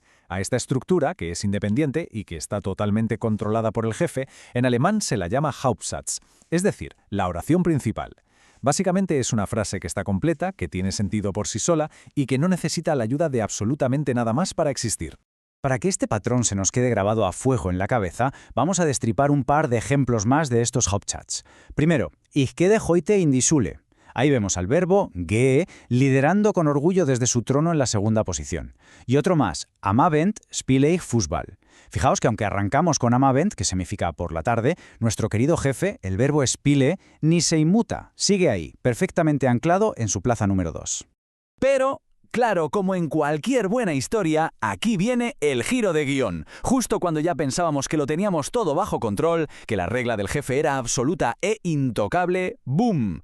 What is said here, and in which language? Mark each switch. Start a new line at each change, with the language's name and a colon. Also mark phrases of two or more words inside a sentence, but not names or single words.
Spanish: A esta estructura, que es independiente y que está totalmente controlada por el jefe, en alemán se la llama Hauptsatz, es decir, la oración principal. Básicamente es una frase que está completa, que tiene sentido por sí sola y que no necesita la ayuda de absolutamente nada más para existir. Para que este patrón se nos quede grabado a fuego en la cabeza, vamos a destripar un par de ejemplos más de estos Hauptsätze. Primero,
German: Ich gehe heute in die Schule.
Spanish: Ahí vemos al verbo gehe liderando con orgullo desde su trono en la segunda posición. Y otro más,
German: am Abend spiele ich Fußball.
Spanish: Fijaos que aunque arrancamos con
German: am Abend,
Spanish: que significa por la tarde, nuestro querido jefe, el verbo spiele, ni se inmuta, sigue ahí, perfectamente anclado en su plaza número 2. Pero, claro, como en cualquier buena historia, aquí viene el giro de guión. Justo cuando ya pensábamos que lo teníamos todo bajo control, que la regla del jefe era absoluta e intocable, ¡boom!